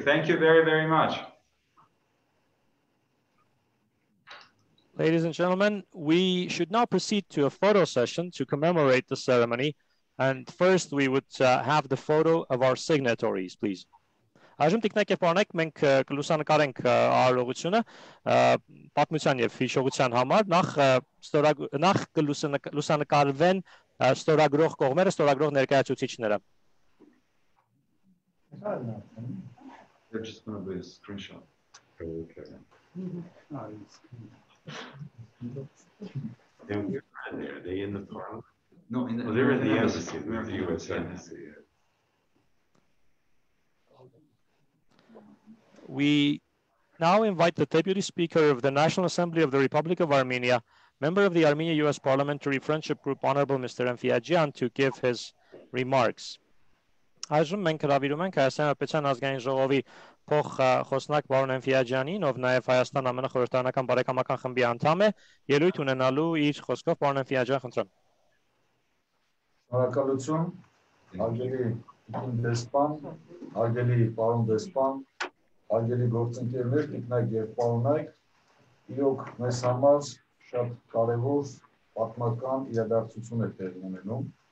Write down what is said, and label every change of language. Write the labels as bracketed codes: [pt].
[en] Thank you very, very much. Ladies and gentlemen, we should now proceed to a photo session to commemorate the ceremony. And first, we would have the photo of our signatories, please. [hy] Այժմ տիկնակ եւ պարոնեք մենք կլուսանկարենք արարողությունը պատմության եւ հիշողության համար նախ կլուսանկարվեն ստորագրող կողմերը, ստորագրող ներկայացուցիչները. [en] They're just going to do a screenshot. Okay. And are they in the parliament? No, in the, they're in the embassy. They're in the US embassy. We now invite the Deputy Speaker of the National Assembly of the Republic of Armenia, member of the Armenia-US Parliamentary Friendship Group, Honorable Mr. Enfiajian, to give his remarks. [hy] Այժմ մենք հրավիրում ենք Հայաստանի Հանրապետության ազգային ժողովի փոխխոսնակ պարոն Enfiajianին, ով նաև Հայաստան-ԱՄՆ խորհրդարանական բարեկամական խմբի անդամ է, ելույթ ունենալու իր խոսքով պարոն Enfiajian, խնդրեմ. Շնորհակալություն Արգելի Իքին դեսպան, արգելի պարոն դեսպան, արգելի գործընկերներ, տիկնայք և պարոնայք, իրոք մեզ համար շատ կարևոր պատմական իրադարձություն է տեղի ունենում